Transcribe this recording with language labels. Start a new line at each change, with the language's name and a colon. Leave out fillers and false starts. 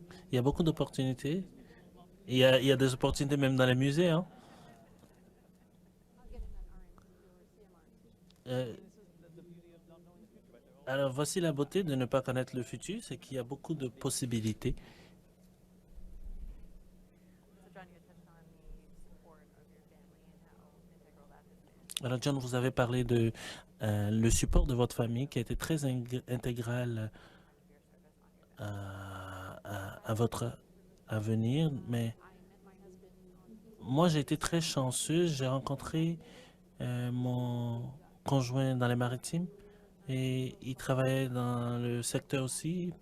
French: Il y a beaucoup d'opportunités. Il y a des opportunités même dans les musées, hein. Euh, alors, voici la beauté de ne pas connaître le futur, c'est qu'il y a beaucoup de possibilités.
English: So John, you touched on the support of your family and how integral that has been.
French: Alors, John, vous avez parlé de le support de votre famille qui a été très intégral à votre avenir, mais moi, j'ai été très chanceuse. J'ai rencontré mon conjoint dans les maritimes et il travaillait dans le secteur aussi.